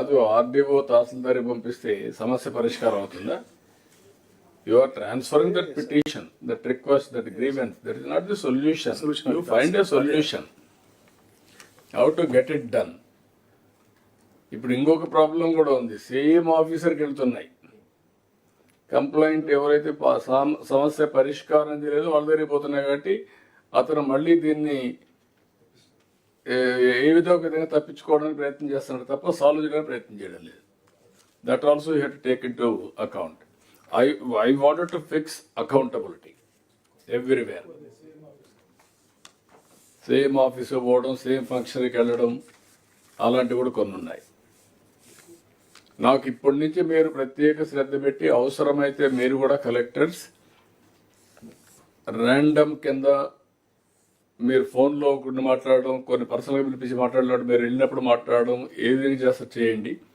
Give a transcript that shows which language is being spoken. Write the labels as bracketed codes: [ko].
[te] కాదు, ఆర్డీఓ తహసీల్దార్ పంపిస్తే సమస్య పరిష్కారం అవుతుందా? [en] You are transferring that petition, that request, that grievance. That is not the solution. You find a solution. How to get it done. [te] ఇప్పుడు ఇంకొక problem కూడా ఉంది. సేమ్ ఆఫీసర్కి వెళ్తున్నాయి కంప్లైంట్. ఎవరైతే సమస్య పరిష్కారం చేయలేదో వాళ్ళ దగ్గరికి పోతున్నాయి. కాబట్టి అతను మళ్ళీ దీన్ని ఏ విధంగా తప్పించుకోవడానికి ప్రయత్నం చేస్తున్నాడు తప్ప సాల్వ్ చేయడానికి ప్రయత్నం చేయడం లేదు. [en] That also you have to take in to account. I wanted to fix accountability everywhere. [te] Same office పోవడం, సేమ్ ఫంక్షన్కి వెళ్ళడం, అలాంటివి కూడా కొన్ని ఉన్నాయి. నాకు ఇప్పటి నుంచి మీరు ప్రత్యేక శ్రద్ధ పెట్టి అవసరమైతే మీరు కూడా కలెక్టర్స్ ర్యాండమ్ కింద మీరు ఫోన్లో కొన్ని మాట్లాడడం, కొన్ని పర్సనల్గా పిలిపించి మాట్లాడడం, మీరు వెళ్ళినప్పుడు మాట్లాడడం, ఏది చేస్తారు చేయండి.